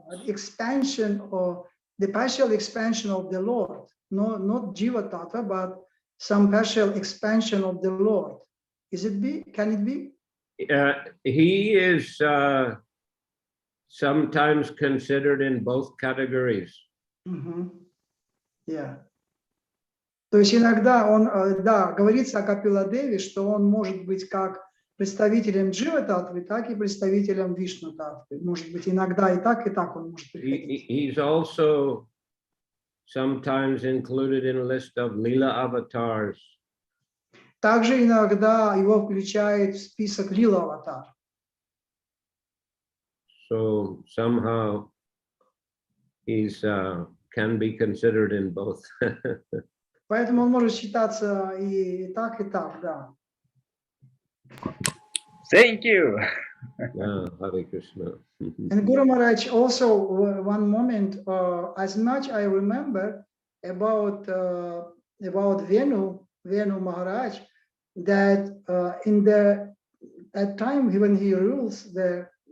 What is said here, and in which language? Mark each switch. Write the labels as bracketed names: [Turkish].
[English] Expansion or the partial expansion of the Lord, not Jiva Tattva, but some partial expansion of the Lord. Is it be? Can it be? He is sometimes considered in both categories. Yeah. [Russian] То есть иногда он, да, говорится о Капила Деве, что он может быть как представителем Джива Татвы, так и представителем Вишну Татвы. Может быть, иногда и так он может приходить. [English] He's also sometimes included in a list of Lila avatars. [Russian] Также иногда его включают в список Лила аватар. [English] So somehow he's can be considered in both. [Russian] Поэтому он может считаться и так, да. [English] Thank you. Hare Krishna. And Guru Maharaj also one moment, as much I remember about Venu Maharaj, that in that time when he rules the